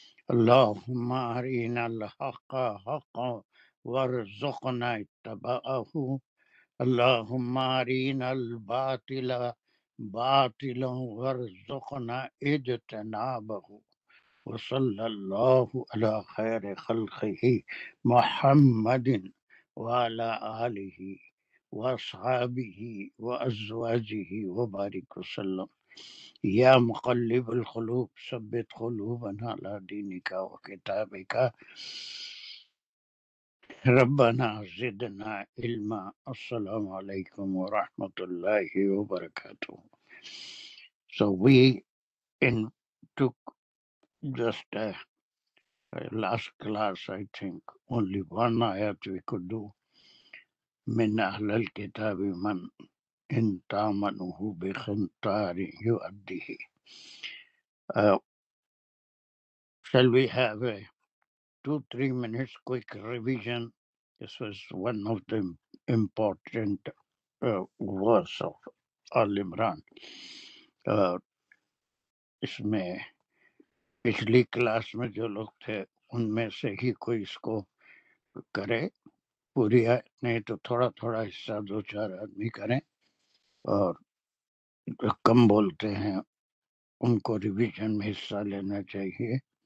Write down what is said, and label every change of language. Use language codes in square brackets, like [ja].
[ar] اللهم أرنا الحق حقا وارزقنا اتباعه اللهم أرنا الباطل باطلا وارزقنا اجتنابه وصلى الله على خير خلقه محمد وعلى آله وأصحابه وأزواجه وبارك وسلم يا مقلب القلوب ثبت قلوبنا على دينك وكتابك ربنا زدنا علما السلام عليكم ورحمة الله وبركاته. [en] So we took just last class, I think, only one ayat we could do. [ar] من أهل الكتاب من إن تامنه بقنطار يؤديه. [en] Shall we have a 2-3 minutes quick revision? This was one of the important verse of Al Imran. [ur] اس میں پچھلی class میں جو لوگ تھے ان میں سے ہی کوئی اس کو کرے، پوری آیت نہیں تو تھوڑا تھوڑا حصہ 2-4 آدمی کریں، اور کم بولتے ہیں ان کو ریویژن میں حصہ لینا چاہیے.